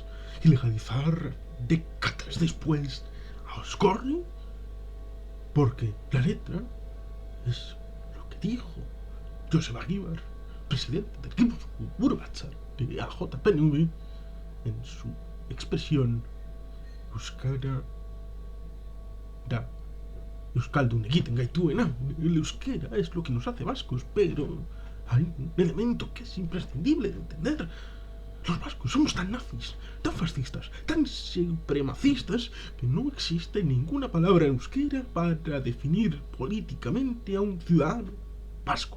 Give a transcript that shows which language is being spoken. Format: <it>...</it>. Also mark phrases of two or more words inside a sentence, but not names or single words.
<es>¿Ilegalizar décadas después a Oscorri? Porque la letra es lo que dijo Joseba Aguilar, presidente del Gipuzkoa Buru-Batzar de AJPNV, en su expresión</es> <eu>Euskara da Euskaldun egiten gaituena.</eu> <es>El euskera es lo que nos hace vascos, pero hay un elemento que es imprescindible de entender. Los vascos somos tan nazis, tan fascistas, tan supremacistas, que no existe ninguna palabra en euskera para definir políticamente a un ciudadano vasco.</es>